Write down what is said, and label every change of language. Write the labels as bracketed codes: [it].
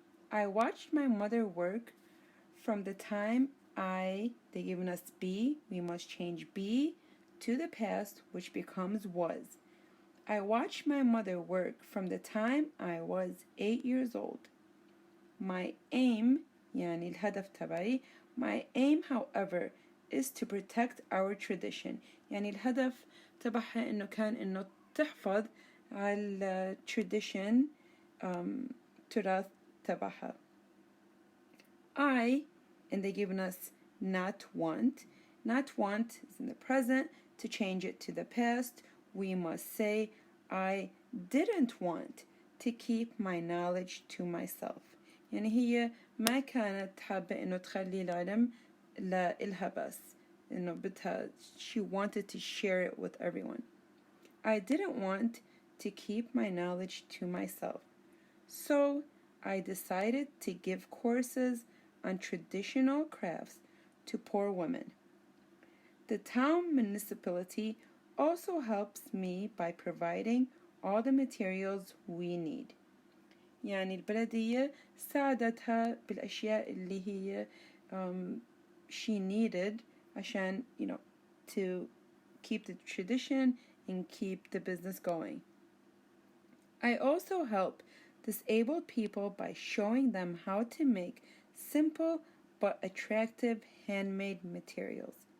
[en] I watched my mother work from the time they given us be, we must change be to the past, which becomes was. I watched my mother work from the time I was 8 years old. My aim, [ar] يعني الهدف تبعي, [en] my aim, however, is to protect our tradition. [ar] يعني الهدف تبعها إنه كان إنه تحفظ على tradition تراث تبعها. [en] And they given us not want. Not want is in the present. To change it to the past, we must say I didn't want to keep my knowledge to myself. [ar] يعني هي ما كانت حابة إنه تخلي العلم لإلها بس. إنه بدها, [en] she wanted to share it with everyone. I didn't want to keep my knowledge to myself. So I decided to give courses on traditional crafts to poor women. The town municipality also helps me by providing all the materials we need. [ar] يعني البلدية ساعدتها بالأشياء اللي هي [en] she needed [ar] عشان, [en] to keep the tradition and keep the business going. I also help disabled people by showing them how to make simple but attractive handmade materials.